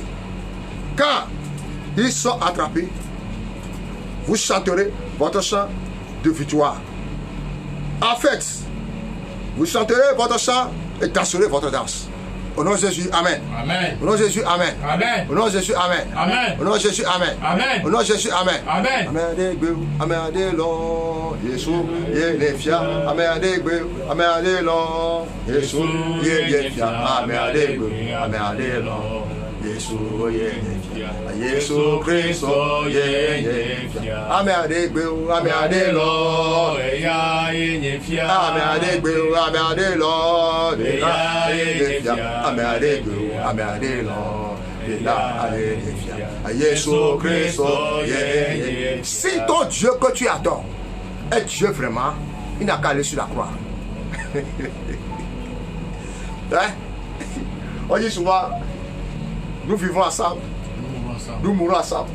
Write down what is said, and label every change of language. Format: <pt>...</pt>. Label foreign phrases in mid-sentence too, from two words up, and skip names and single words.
<fr>Quand ils sont attrapés, vous chanterez votre chant de victoire. En fait, vous chanterez votre chant et danserez votre danse. Au nom de Jésus, amen. Amen. Au nom de Jésus, amen. Amen. Au nom de Jésus, amen. Amen. Au nom de Jésus, amen. Amen. Au nom de Jésus, amen. Amen.</fr> <ee>Amen adegbe, amen adelon, Yesu yenefia, amen adegbe, amen adelon, Yesu yenefia, amen adegbe, amen adelon, Yesu yenefia, Yesu Christo yenefia, amen adegbe, amen adelon, Eya yenefia. amen adegbe, amen adelon, Eya yenefia, amen adegbe, amen adelon.</ee> <fr>Jésus Christ, si ton Dieu que tu adores est Dieu vraiment, il n'a qu'à aller sur la croix. Hein? On dit souvent, nous vivons ensemble, nous mourrons ensemble.</fr>